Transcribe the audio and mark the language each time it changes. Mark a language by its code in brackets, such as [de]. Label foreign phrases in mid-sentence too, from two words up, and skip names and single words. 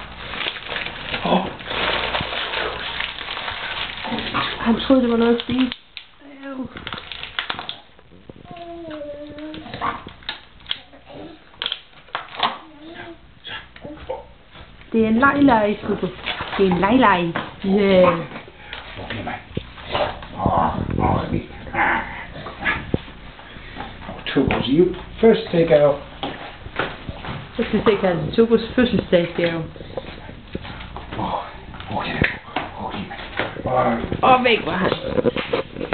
[da] Han troede, det var noget at spise. Det er en leg, Tugo. Det er en leg. Yeah. Okay, mand. [en] Tugo, you first take out. [da] Så skal vi se, at Tugos fødselsdagsgave. Okay. Og væk var han.